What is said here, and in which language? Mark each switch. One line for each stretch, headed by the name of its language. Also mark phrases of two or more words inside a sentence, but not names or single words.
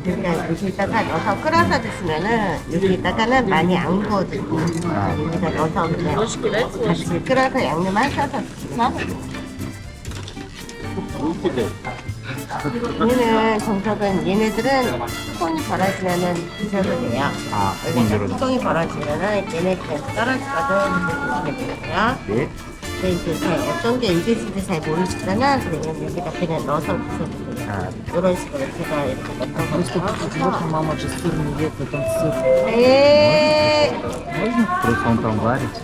Korean: 그러니까 여기다가 넣어서 끓여서 드시면은 여기다가는 많이 안 구워지고 여기다 넣어서 그냥 같이 끓여서 양념 하셔서 드시면 얘는 정석은 얘네들은 뚜껑이 벌어지면은 드셔도 돼요. 여기서 뚜껑이 벌어지면은 얘네들에서 떨어지거든. 드시면 되고요. 네. 근데 이제 잘 어떤 게 익을지도 잘 모르시잖아. 그러면 여기다 그냥 넣어서 드셔도 돼요. 이런 식으로 제가 이렇게 넣어서
Russian: Мама же сыр не ест, там сыр.
Korean: 네.
Russian: Просто он там варится.